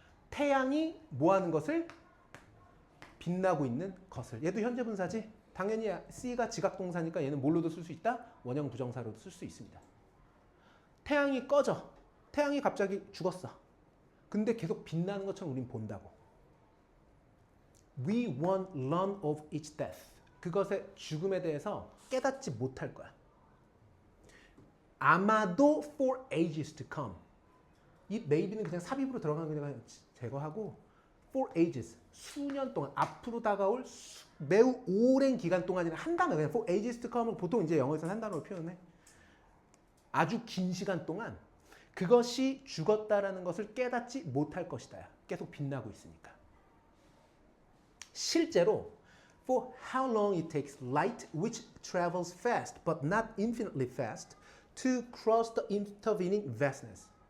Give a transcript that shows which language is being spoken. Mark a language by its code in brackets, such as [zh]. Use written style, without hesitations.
[ko] 태양이 뭐 하는 것을? 빛나고 있는 것을. 얘도 현재 분사지? 당연히 C가 지각동사니까 얘는 뭘로도 쓸 수 있다? 원형 부정사로도 쓸 수 있습니다. 태양이 꺼져. 태양이 갑자기 죽었어. 근데 계속 빛나는 것처럼 우린 본다고. [en] We won't learn of its death. [ko] 그것의 죽음에 대해서 깨닫지 못할 거야. 아마도 [en] for ages to come. [ko] 이 maybe는 그냥 삽입으로 들어가는 거 그냥 제거하고 for ages, 수년 동안, 앞으로 다가올 매우 오랜 기간 동안이나 한 단어, 그냥 [en] for ages to come [ko] 은 보통 이제 영어에서는 한 단어로 표현해. 아주 긴 시간 동안 그것이 죽었다라는 것을 깨닫지 못할 것이다. 계속 빛나고 있으니까. 실제로 [en] for how long it takes light which travels fast but not infinitely fast to cross the intervening vastness.